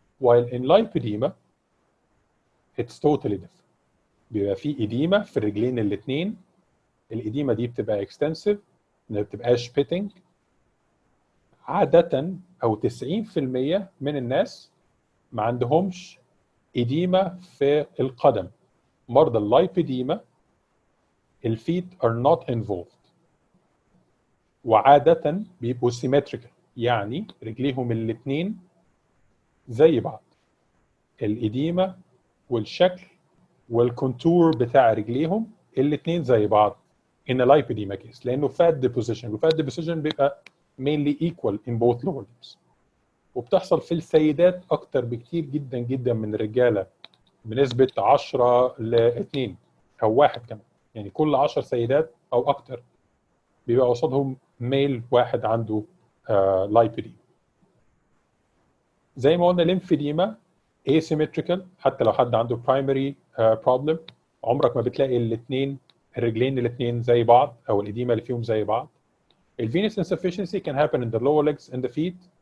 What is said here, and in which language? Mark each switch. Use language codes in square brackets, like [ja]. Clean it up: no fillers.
[en] while in lymphedema it's totally different. [ar] بيبقى فيه إديمة في الرجلين الاثنين. الإديمة دي بتبقى extensive، ما بتبقاش pitting. عادة أو 90% من الناس ما عندهمش إديمة في القدم. مرضى اللايبيديما الفيت [en] are not involved، [ar] وعادة بيبقوا symmetrical، يعني رجليهم الاثنين زي بعض. الإديمة والشكل والكونتور بتاع رجليهم الاثنين زي بعض [en] in a lipedema case، [ar] لأنه fat deposition، والfat deposition بيبقى mainly equal in both lower limbs. وبتحصل في السيدات أكتر بكتير جدا جدا من الرجالة، بنسبة 10 ل 2 أو 1 كمان، يعني كل 10 سيدات أو أكتر بيبقى قصادهم ميل واحد عنده لايبيديما. زي ما قلنا ليمفيديما asymmetrical، حتى لو حد عنده [en] primary problem [ar] عمرك ما بتلاقي الاثنين الرجلين الاثنين زي بعض او الاديمه اللي فيهم زي بعض. [en] الفينس insufficiency can happen in the lower legs and the feet.